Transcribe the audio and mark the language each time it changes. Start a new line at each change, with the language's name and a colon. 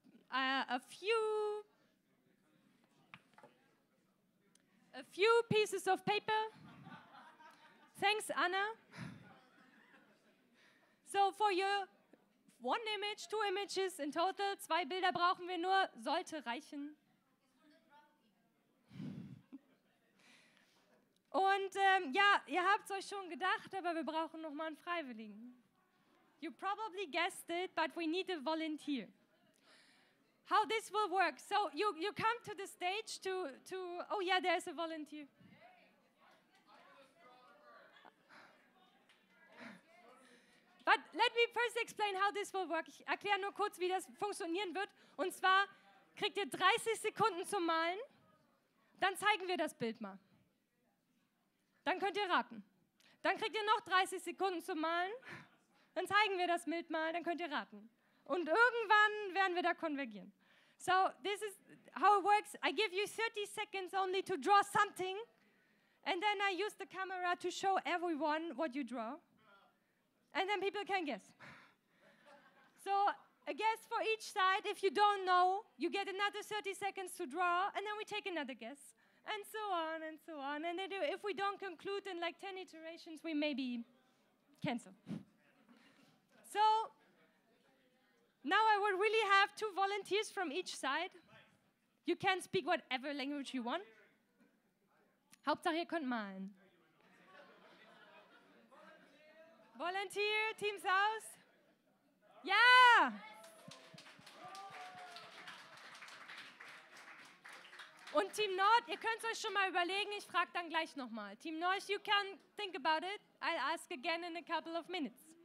English: I have a few pieces of paper. Thanks, Anna. So for your 1 image, 2 images in total,
German: 2 Bilder brauchen wir nur, sollte reichen. Und ja, ihr habt es euch schon gedacht, aber wir brauchen noch mal einen Freiwilligen.
English: You probably guessed it, but we need a volunteer. How this will work. So you come to the stage to oh yeah, there's a volunteer. But let me first explain how this will work.
German: Ich erkläre nur kurz, wie das funktionieren wird. Und zwar kriegt ihr 30 Sekunden zum Malen. Dann zeigen wir das Bild mal. Dann könnt ihr raten. Dann kriegt ihr noch 30 Sekunden zum Malen. Dann zeigen wir das Bild mal, dann könnt ihr raten. Und irgendwann werden wir da konvergieren.
English: So, this is how it works. I give you 30 seconds only to draw something. And then I use the camera to show everyone what you draw. And then people can guess. So, a guess for each side. If you don't know, you get another 30 seconds to draw, and then we take another guess. And so on, and so on. And then if we don't conclude in like 10 iterations, we maybe cancel. So, now I would really have 2 volunteers from each side. You can speak whatever language you want.
German: Hauptsache, ihr könnt malen. Volunteer, Teams aus. Ja! Und Team Nord, ihr könnt es euch schon mal überlegen, ich frage dann gleich nochmal.
English: Team Nord, you can think about it. I'll ask again in a couple of minutes.